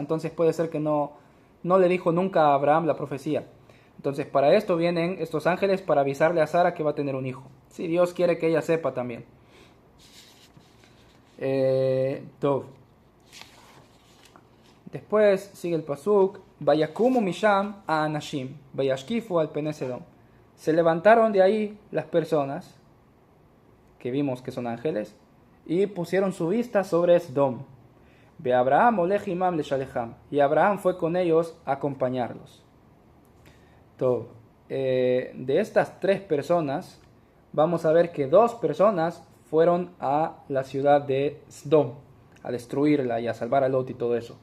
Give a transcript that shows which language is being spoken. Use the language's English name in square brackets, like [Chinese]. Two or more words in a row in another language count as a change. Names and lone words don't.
[Spanish] Entonces puede ser que no le dijo nunca a Abraham la profecía. Entonces para esto vienen estos ángeles para avisarle a Sara que va a tener un hijo. Si Dios quiere que ella sepa también. [Hebrew] Tov. [Spanish] Después sigue el pasuk, [Hebrew] ויקמו משם האנשים וישקפו על פני סדם. [Spanish] Se levantaron de ahí las personas, que vimos que son ángeles, y pusieron su vista sobre Sedom. [Hebrew] ואברהם הלך עמם לשלחם, [Spanish] y Abraham fue con ellos a acompañarlos. Tov. De estas tres personas, vamos a ver que dos personas fueron a la ciudad de Sdom, a destruirla y a salvar a Lot y todo eso.